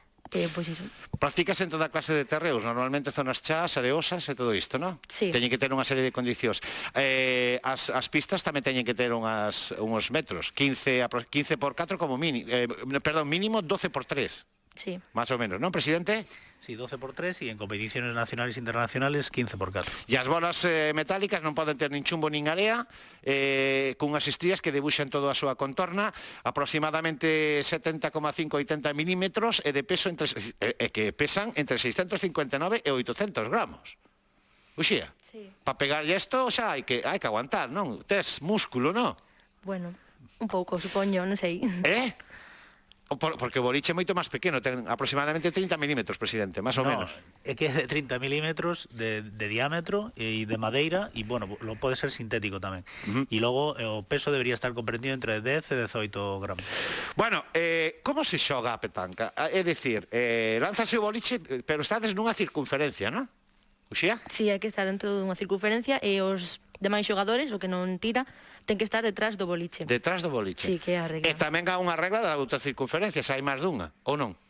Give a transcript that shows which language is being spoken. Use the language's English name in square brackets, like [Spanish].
[Galician] Pois iso. Practicas en toda clase de terreos, normalmente zonas chás, areosas e todo isto, non? Sí. Teñen que ter unha serie de condicións. As pistas tamén teñen que ter uns metros, 15 por 4 como mínimo, mínimo 12 por 3. Sí. [Spanish] Más o menos, ¿no, presidente? Sí, 12 por 3 y en competiciones nacionales e internacionales 15 por 4. [Galician] E as bolas metálicas non poden ter nin chumbo nin area, cunhas estrías que debuxan toda a súa contorna, aproximadamente 70,5-80 milímetros e de peso que pesan entre 659 e 800 gramos. Uxía, Sí. para pegarlle isto xa hai que aguantar, non? Tes músculo, non? Bueno, un pouco, supoño, non sei. Porque o boliche é moito máis pequeno, ten aproximadamente 30 milímetros, presidente, máis ou menos. É que é de 30 milímetros de diámetro e de madeira e, bueno, lo pode ser sintético tamén. E logo o peso debería estar comprendido entre 10 e 18 gramos. Bueno, como se xoga a petanca? É dicir, lánzase o boliche, pero estades nunha circunferencia, non? Uxía? Si, hai que estar dentro dunha circunferencia e os demais xogadores, o que non tira, ten que estar detrás do boliche. Detrás do boliche. Sí, que é a regla. E tamén há unha regla da outra circunferencia, se hai máis dunha, ou non?